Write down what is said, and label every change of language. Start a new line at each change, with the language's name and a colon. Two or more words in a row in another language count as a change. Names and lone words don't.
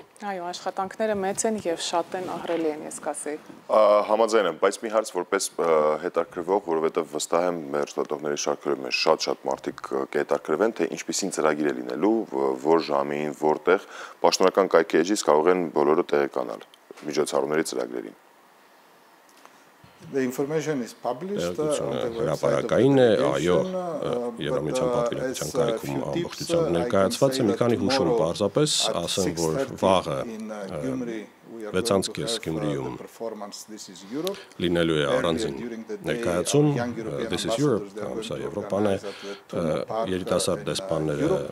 Armenian: Այո, աշխատանքները մեծ են եւ շատ են ահռելի են, ես կասեի։ Համաձայն եմ, բայց մի հարց որպես հետաքրքրվող, որովհետեւ վստահ եմ մեր ստատողների շարքերում մեջ շատ մարդիկ կհետաքրքրվեն, թե ինչպիսին ծրագիր է լինելու, որ ժամին, որտեղ պաշտոնական կայքի էջից կարող են բոլորը տեղեկանալ միջոցառումների ծրագրերին։
English: The information is published
Armenian: հրապարակային է, այո, Եվրամիության պատվիրակության կայքում ամբողջությամբ ներկայացված է, մի քանի հուշում պարզապես ասեմ, որ վաղը 6:30 Գյումրիում լինելու է առանձին ներկայացում
English: This is Europe,
Armenian: կամ սա Եվրոպան է, երիտասարդ դեսպանները